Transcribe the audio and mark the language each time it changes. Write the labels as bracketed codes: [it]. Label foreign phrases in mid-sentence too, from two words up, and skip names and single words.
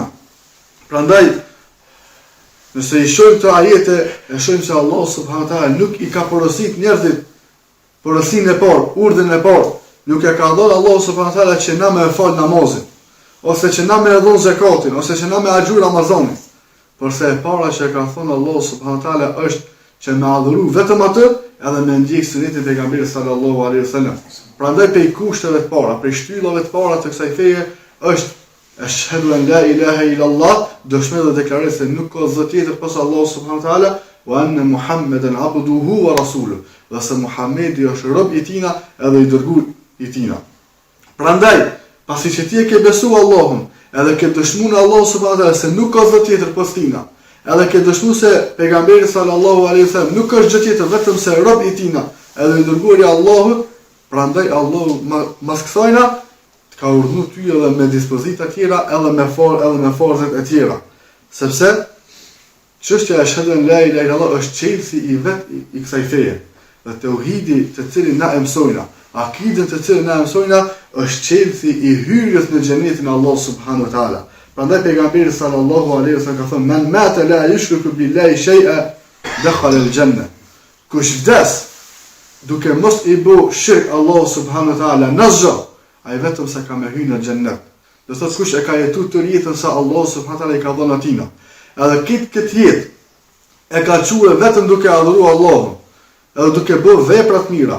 [sq] Prandaj, nëse i shohim të ajete, e shohim se Allah [ar] سبحانه وتعالى [sq] nuk i ka porositur njerëzit porosinë e parë, urdhën e parë, nuk e ka dhënë Allah [ar] سبحانه وتعالى [sq] që na me fal namazin, ose që na me dhon zakatin, ose që na me agjur Ramazanin. Por se e para që e ka thënë Allah [ar] سبحانه وتعالى [sq] është që me adhuru vetëm atë, edhe me ndjek sunetin e pejgamberit [ar] صلى الله عليه وسلم. [sq] Prandaj pe kushteve të para, pe shtyllave të para të kësaj feje është [ar] أشهد أن لا إله إلا الله, [sq] dëshmoj dhe deklaroj se nuk ka zot tjetër pas Allah [ar] سبحانه وتعالى, وأن محمدا عبده ورسوله, [sq] dhe se Muhamedi është rob i tina edhe i dërguar i tina. Prandaj, pasi që ti e ke besu Allahun, edhe ke dëshmu në Allah [ar] سبحانه وتعالى [sq] se nuk ka zot tjetër pas tina, edhe ke dëshmu se pejgamberi [ar] صلى الله عليه وسلم [sq] nuk është gjë tjetër vetëm se rob i tina, edhe i dërguari i Allahut, prandaj Allahu mas kësajna ka urdhëruar ty edhe me dispozita tjera, edhe me farzet e tjera. Sepse çështja e shahadë [ar] لا إله إلا الله [sq] është çelësi i vet i kësaj feje. Dhe tauhidi të cilin na e mësojna, akidën të cilën na e mësojna, është çelësi i hyrjes në xhenetin e Allah [ar] سبحانه وتعالى. [sq] Prandaj pejgamberi [ar] صلى الله عليه وسلم [sq] ka thënë: [ar] "من مات لا يشرك بالله شيئا دخل الجنة." [sq] Kush vdes duke mos i bë shirk Allahu [ar] سبحانه وتعالى [sq] nazza, ai vetëm se ka me hyrë në xhennet. Do thotë kush e ka jetuar të jetën sa Allahu [ar] سبحانه وتعالى [sq] i ka dhënë atina. Edhe këtë jetë e ka quajtur vetëm duke adhuruar Allahun, edhe duke bërë vepra të mira.